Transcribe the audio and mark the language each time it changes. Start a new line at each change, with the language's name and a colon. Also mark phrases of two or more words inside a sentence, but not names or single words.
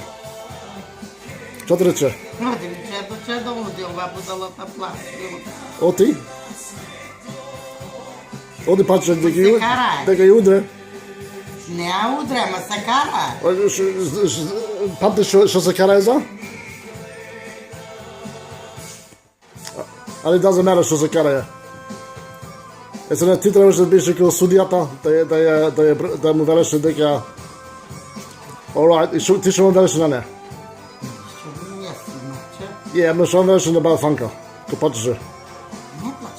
Macedonian: Што ти рече? Оди, че оди, ова будалата плаче. Оти? Оди плачеше да ги удре. Не ја удре, ама се кара. Памтиш што се кара за? Ali
English: doesn't matter
Macedonian: што се кара ја. Сега ти требаш да бидеш како судијата, да му велеше дека alright, и ти што му велеше на неа? Ама што му велеше на баба Фанка? Ко плачеше? Не плаче,